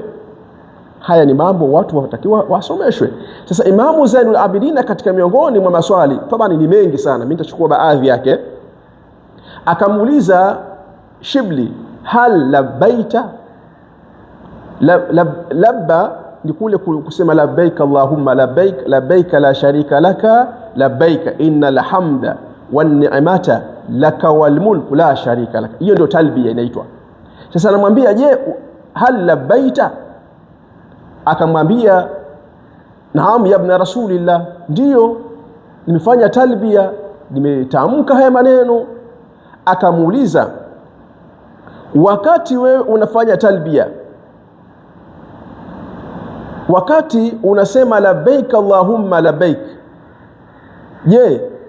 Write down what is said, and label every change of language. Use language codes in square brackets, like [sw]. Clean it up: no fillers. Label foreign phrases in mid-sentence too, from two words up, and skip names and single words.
[sw] Haya ni mambo watu watakiwa wasomeshwe. Sasa Imamu Zainul Abidin katika miongoni mwa maswali, tabani ni mengi sana, mimi nitachukua baadhi yake, akamuuliza Shibli, [ar] هل لبيت? [sw] Labba ni kule kusema [ar] لبيك اللهم لبيك لبيك لا شريك لك لبيك إن الحمد والنعمة لك والملك لا شريك لك. [sw] Hiyo ndio talbia inaitwa. Sasa anamwambia je, [ar] هل لبيت? [sw] Akamwambia [ar] نعم يا ابن رسول الله, [sw] ndio nimefanya talbia, nimetamka haya maneno. Akamuuliza, wakati wewe unafanya talbia, wakati unasema [ar] لبيك اللهم لبيك, [sw] je,